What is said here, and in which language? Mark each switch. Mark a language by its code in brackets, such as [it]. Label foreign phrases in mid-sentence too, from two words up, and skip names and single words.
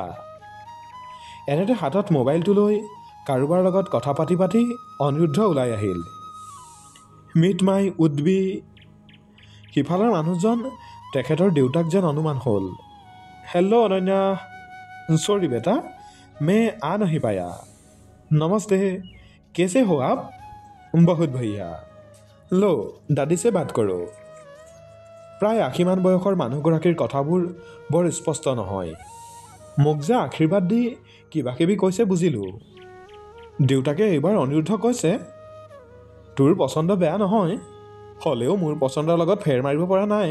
[as] এনেতে হাতত মোবাইলটো লৈ কাৰোবাৰ লগত কথা পাতি পাতি অনিৰুদ্ধ ওলাই আহিল। [en] Meet my would-be. [as] সিফালৰ মানুহজন তেখেতৰ দেউতাক যেন অনুমান হ'ল। [en] Hello Ananya, sorry beta, [hi] मैं आ नहीं पाया। नमस्ते, कैसे हो आप? बहुत भैया। लो दादी से बात करो। [as] প্ৰায় ৮০মান বয়সৰ মানুহগৰাকীৰ কথাবোৰ বৰ স্পষ্ট নহয়। মোক যে আশীৰ্বাদ দি কিবা কিবি কৈছে বুজিলোঁ। দেউতাকে এইবাৰ অনিৰুদ্ধ কৈছে, তোৰ পচন্দ বেয়া নহয়, হ'লেও মোৰ পচন্দৰ লগত ফেৰ মাৰিব পৰা নাই।